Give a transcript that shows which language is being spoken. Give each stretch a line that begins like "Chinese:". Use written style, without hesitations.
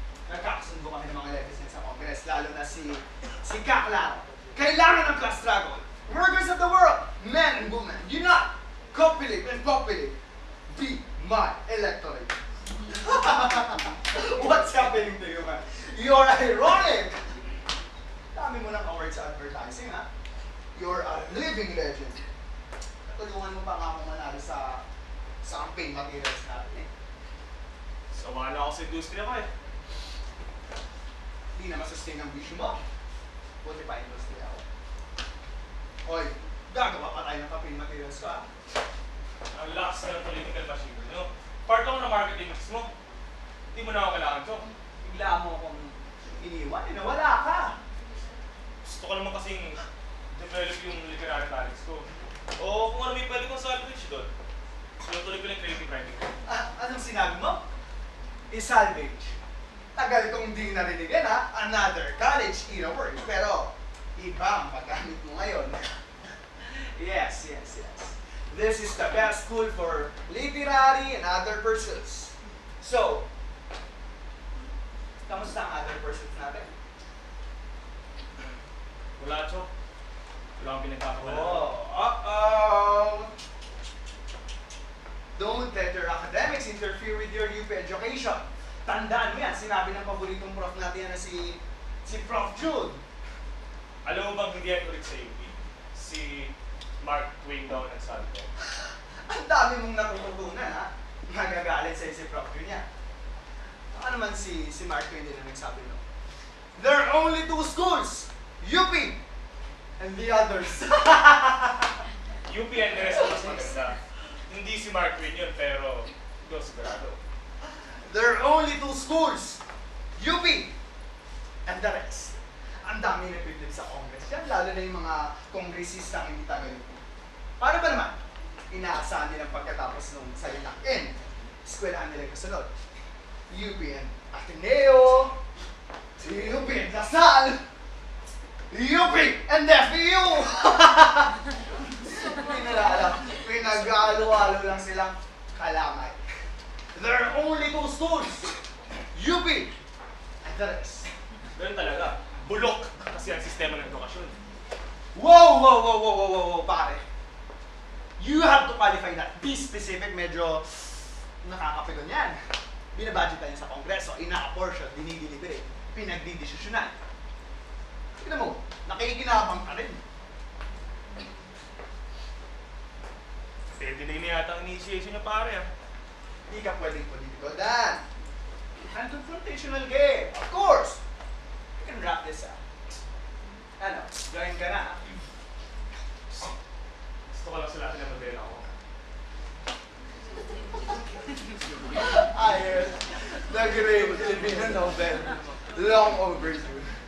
Filipino: Nagkakasundo kami ng mga legislators sa Congress, lalo na si Kakla. Kailangan ng class struggle.
English: Workers of the world, men and women, unite, copulate and populate. Be my electorate. What's happening to you, man? You're ironic!
Filipino: Dami mo ng awards sa advertising, ha?
English: You're a living legend.
Filipino: Natulungan mo pa nga akong manalo sa campaign materials natin, eh. Sawa na ako sa industriya ko eh. Hindi na masustain ang vision mo. Buti pa industry ako. Hoy, gagawa pa tayo ng campaign materials ko, ha? Ang lakas na ng political machine, no? Part ako ng marketing mismo. Hindi mo na ako kailangan, Chong. Bigla mo akong iniwan, eh, nawala ka. Gusto ko naman kasing develop yung literary talents ko. O kung ano may pwede kong salvage doon. Sinutuloy ko lang yung creative writing ko. Ah, anong sinabi mo? I-salvage. Tagal kong di narinig ha.
English: Another college in a word.
Filipino: Pero, iba ang paggamit mo ngayon.
English: Yes. This is the best school for literary and other pursuits.
Filipino: So, kamusta ang other pursuits natin? Wala, Chok. Wala akong pinagkakawala. Uh-oh!
English: Don't let your academics interfere with your UP education.
Filipino: Tandaan mo yan, sinabi ng paboritong prof natin na si Prof. Jude. Alam mo bang hindi yan ulit sa UP? Si Mark Twain daw nagsabi ko. Ang dami mong natututunan, ha? Nagagalit sa'yo si Prof. Jude niya. Ano naman si Mark Twain din na nagsabi no?
English: There are only two schools, UP and the others. UP and the rest
Filipino: mas maganda. Hindi si Mark Twain yun, pero ito sigurado.
English: There are only two schools, UP and the rest.
Filipino: Ang dami nagpipilip sa Congress yan, lalo na yung mga kongresistang hindi tagalog. Paano ba naman? Inaasahan nilang pagkatapos nung salitang N, eskwelahan nila yung kasunod.
English: UP and Ateneo, UP and Lasal, UP and FEU!
Filipino: Hindi nila alam, pinag-alo-alo lang silang kalamay.
English: There are only two schools, UP and the rest.
Filipino: Ganun talaga. Bulok kasi ang sistema ng edukasyon. Wow, pare.
English: You have to qualify that. Be specific,
Filipino: medyo nakakapigon yan. Binabudget tayo sa Kongreso, ina-apportion, dinideliberate, pinagdidesisyonan. Tignan mo, nakikinabang ka rin. Pwede na yata ang initiation niya, pare. Hindi ka pwedeng political, Dan.
English: And confrontational game, of course. You can wrap this up.
Filipino: Ano, join ka na. Gusto ko lang sila na modelo ako.
English: Ayun, the great Filipino novel, long overdue.